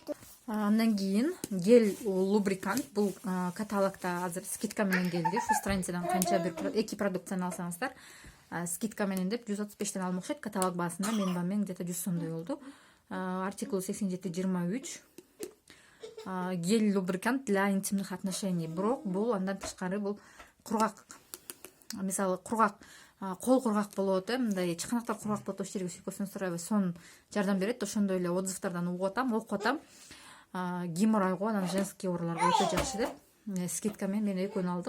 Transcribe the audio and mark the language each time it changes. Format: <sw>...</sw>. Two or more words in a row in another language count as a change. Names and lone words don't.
<ky>Андан кийин</ky> <ru>гель лубрикант.</ru> <ky>Бул каталогда азыр скидка менен келди. Ушул страницадан канча бир эки продукцияны алсаңыздар, скидка менен деп 135тен алып окшойт. Каталог баасында мен где-то 100 сомдой болду.</ky> <ru>Артикул 87-23. Гель лубрикант для интимных отношений.</ru> <ky>Бирок бул андан тышкары бул кургак. Мисалы кургак, кол кургак болот, мындай чыканактар кургак болот, ошол жерге сүйкөсөңүздөр аябай сонун жардам берет. Ошондой эле отзывдардан угуп атам. Геморройго, анан женский ооруларга өтө жакшы деп скидка мен экөөнү алдым.</ky>